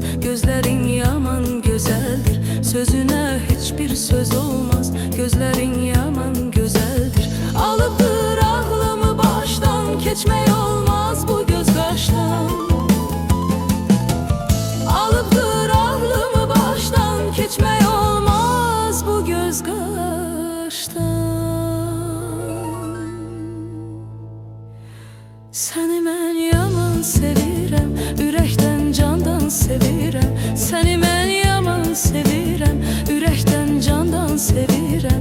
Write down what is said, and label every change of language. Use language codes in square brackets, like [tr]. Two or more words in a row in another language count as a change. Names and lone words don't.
[tr] Gözlerin yaman güzeldir, sözüne hiçbir söz olmaz. Gözlerin yaman güzeldir. Alıpdır ağlımı baştan, geçmey olmaz bu göz kaştan. Alıpdır ağlımı baştan, geçmey olmaz bu göz kaştan. [az] Səni mən yaman sevirəm, ürəkdən candan sevirəm. Səni mən yaman sevirəm, ürəkdən candan sevirəm.